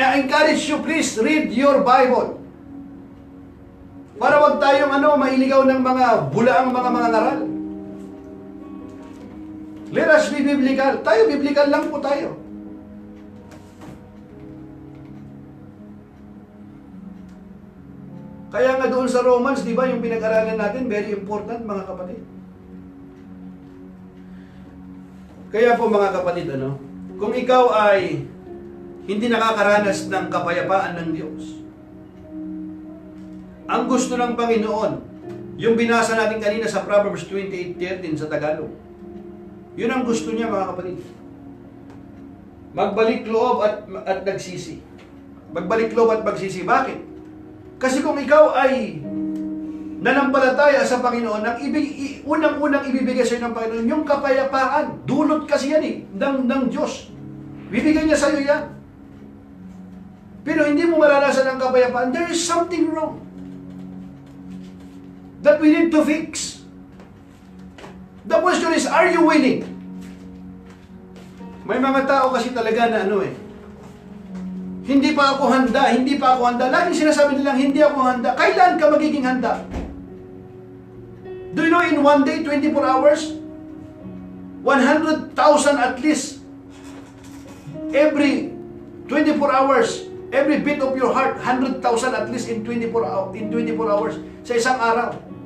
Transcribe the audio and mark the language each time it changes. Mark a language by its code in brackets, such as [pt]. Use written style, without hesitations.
[en] I encourage you, please read your Bible. [tl] Para wag tayong mailigaw ng mga bulaang mga ngaral. [en] Let us be biblical. [tl] Tayo, biblical lang po tayo. Kaya nga doon sa Romans, di ba, yung pinag-aralan natin, [en] very important, [tl] mga kapatid. Kaya po, mga kapatid, kung ikaw ay hindi nakakaranas ng kapayapaan ng Diyos, ang gusto ng Panginoon, yung binasa natin kanina sa Proverbs 28:13 sa Tagalog, yun ang gusto niya, mga kapatid. Magbalik loob at nagsisi. Magbalik loob at magsisi. Bakit? Kasi kung ikaw ay nanampalataya sa Panginoon, unang-unang ibibigay sa iyo ng Panginoon, yung kapayapaan. Dulot kasi yan ng Diyos. Bibigyan niya sa iyo yan. Pero hindi mo maranasan ang kapayapaan, [en] there is something wrong that we need to fix. The question is, are you willing? [tl] May mga tao kasi talaga na hindi pa ako handa, hindi pa ako handa. Laging sinasabi nilang, hindi ako handa. Kailan ka magiging handa? [en] Do you know in one day, 24 hours, 100,000 at least, every 24 hours, every beat of your heart, 100,000 at least in 24 hours, [tl] sa isang araw.